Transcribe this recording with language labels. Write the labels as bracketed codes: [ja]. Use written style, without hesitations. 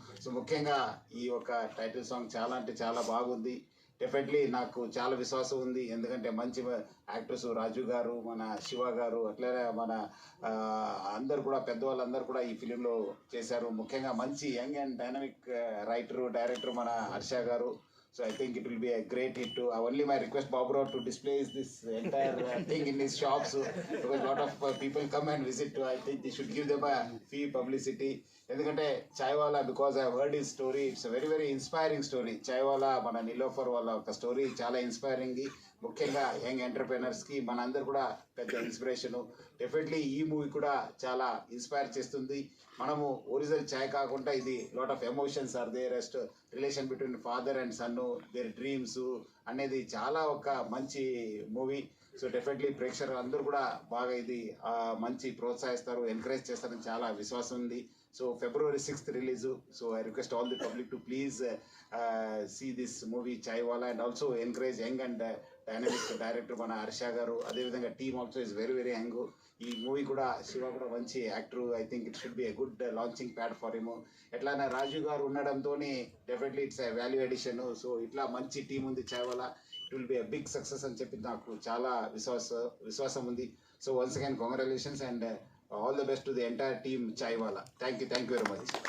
[te] So ముఖ్యంగా ఈ ఒక టైటిల్ సాంగ్ చాలా అంటే చాలా బాగుంది. డెఫినెట్లీ నాకు చాలా విశ్వాసం ఉంది, ఎందుకంటే మంచి యాక్టర్స్ రాజు గారు, మన శివ గారు, అట్లనే మన అందరు కూడా పెద్దవాళ్ళందరూ కూడా ఈ ఫిలింలో చేశారు. ముఖ్యంగా మంచి young and dynamic writer, director మన హర్ష గారు. [en] So I think it will be a great hit too. Only my request Baburao to display this entire thing in his shops, because a lot of people come and visit. I think they should give them a free publicity. ఎందుకంటే Chaiwala, because I heard his story, it's very very inspiring story. [te] Chaiwala మన నీలోఫర్ వాళ్ళ ఒక story చాలా inspiring. ముఖ్యంగా young ఎంటర్ప్రెనర్స్కి మన అందరు కూడా పెద్ద ఇన్స్పిరేషను. డెఫినెట్లీ ఈ మూవీ కూడా చాలా ఇన్స్పైర్ చేస్తుంది. మనము ఒరిజినల్ చాయ్ కాకుండా ఇది [en] lot of emotions are there, rest relation between father and son, their dreams [te] అనేది చాలా ఒక మంచి మూవీ. సో డెఫినెట్లీ ప్రేక్షకులు అందరూ కూడా బాగా ఇది మంచి ప్రోత్సహిస్తారు, ఎంకరేజ్ చేస్తారని చాలా విశ్వాసం ఉంది. [en] So February 6th release. So I request all the public to please see this movie Chaiwala, and also encourage young and dynamic director మన హర్ష గారు. [te] అదేవిధంగా [en] Team also is very very young. [te] ఈ మూవీ కూడా శివ కూడా మంచి actor. [en] I think it should be a good launching pad for him. [te] ఎట్లానే రాజు గారు ఉండడంతో [en] Definitely it's a value edition. [te] So ఇట్లా మంచి టీం ఉంది chaiwala, [en] it will be a big success [te] అని చెప్పి నాకు చాలా విశ్వాసం ఉంది. [en] So once again congratulations and all the best to the entire team Chaiwala. Thank you very much.